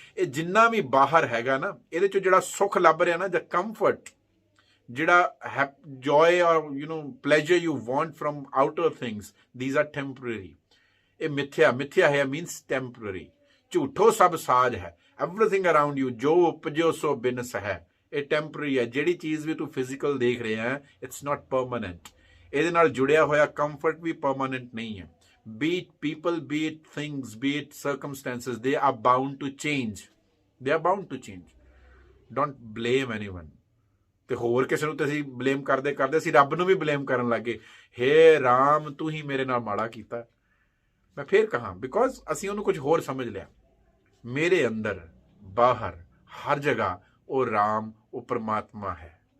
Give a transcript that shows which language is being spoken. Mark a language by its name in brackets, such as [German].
[Punjabi] ਇਹ ਜਿੰਨਾ ਵੀ ਬਾਹਰ ਹੈਗਾ ਨਾ, ਇਹਦੇ ਚੋਂ ਜਿਹੜਾ ਸੁੱਖ ਲੱਭ ਰਿਹਾ ਨਾ, ਜਾਂ ਕੰਫਰਟ, ਜਿਹੜਾ [English] joy or pleasure you want from outer things, these are temporary। [Punjabi] ਇਹ ਮਿਥਿਆ ਹੈ, [English] means temporary। [Punjabi] ਝੂਠੋ ਸਭ ਸਾਜ ਹੈ, [English] everything around you, [Punjabi] ਜੋ ਉਪਜਿਓ ਸੋ ਬਿਨਸ ਹੈ, ਇਹ ਟੈਂਪਰਰੀ ਹੈ। ਜਿਹੜੀ ਚੀਜ਼ ਵੀ ਤੂੰ ਫਿਜ਼ੀਕਲ ਦੇਖ ਰਿਹਾ ਹੈ, [English] It's not permanent. [Punjabi] ਇਹਦੇ ਨਾਲ ਜੁੜਿਆ ਹੋਇਆ ਕੰਫਰਟ ਵੀ ਪਰਮਾਨੈਂਟ ਨਹੀਂ ਹੈ। [English] be it people, be it things, be it circumstances, they are bound to change, they are bound to change। don't blame anyone। [Punjabi] ਤੇ ਹੋਰ ਕਿਸੇ ਨੂੰ ਤੇ ਅਸੀਂ ਬਲੇਮ ਕਰਦੇ ਅਸੀਂ ਰੱਬ ਨੂੰ ਵੀ ਬਲੇਮ ਕਰਨ ਲੱਗੇ, ਹੇ ਰਾਮ ਤੂੰ ਹੀ ਮੇਰੇ ਨਾਲ ਮਾੜਾ ਕੀਤਾ। ਮੈਂ ਫੇਰ ਕਹਾਂ, [English] because [Punjabi] ਅਸੀਂ ਉਹਨੂੰ ਕੁਝ ਹੋਰ ਸਮਝ ਲਿਆ। ਮੇਰੇ ਅੰਦਰ ਬਾਹਰ ਹਰ ਜਗ੍ਹਾ ਉਹ ਰਾਮ, ਉਹ ਪਰਮਾਤਮਾ ਹੈ।